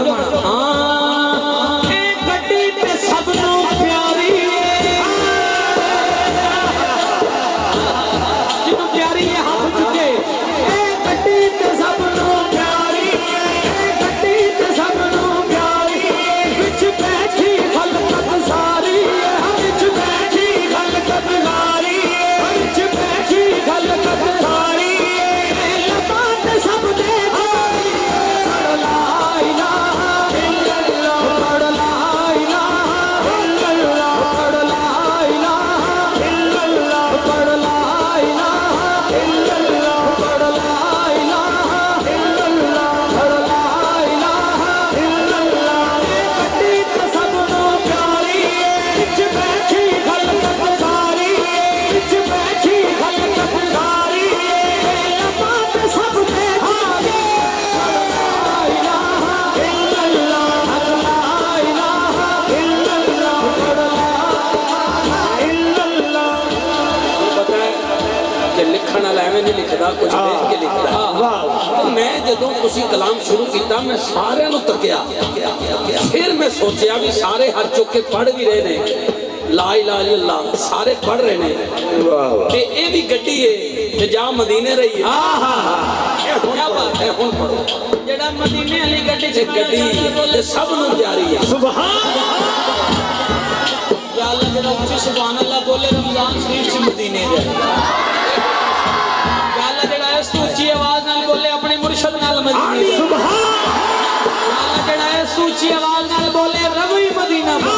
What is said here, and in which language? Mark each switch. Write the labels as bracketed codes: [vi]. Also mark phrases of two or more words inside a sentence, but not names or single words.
[pa] ہاں گڈی پے سبنوں پیاری جنہوں پیاری ہے ہتھ چکے گڈی پے سبنوں پیاری گڈی پے سبنوں پیاری وچ بیٹھی خلقت ساری وچ بیٹھی خلقت ساری وچ بیٹھی خلقت ساری وچ بیٹھی خلقت لبات سب دے [ar] لا إله إلا الله لا إله إلا الله لا إله إلا الله لا إله إلا الله لا إله إلا الله لا إله إلا الله. [pa] گڈی تے سبنوں پیاری وچ بیٹھی خلقت ساری وچ بیٹھی خلقت ساری لبات سب دے [ar] لا إله إلا الله لا إله إلا الله لا إلا الله. [pa] پتہ ہے کہ لکھن والا ایویں نہیں لکھدا کجھ ویکھ کے لکھدا. میں جدوں تسی کلام شروع کیتا میں سارے نوں تکیا فیر میں سوچیا بھی سارے ہتھ چک کے پڑھ بھی رہے نے [ar] لا إله إلا الله, [pa] سارے پڑھ رہے نے تے ایہ بھی گڈی ہے تے جا مدینے رہی ہے. کیا بات ہے ہن پڑھو جہڑا مدینے والی گڈی چ گڈی تے سب نوں پیاری ہے. [ar] يا الله [pa] جہڑا اچی [ar] سبحان الله [pa] بولے رمضان شریف چ مدینے جائے, [ar] يا الله [pa] جہڑا اس توں اچی آواز نال بولے اپنے مرشد نال مدینے جائے, [ar] سبحان الله [pa] جہڑا اس توں اچی آواز نال بولے روی مدینہ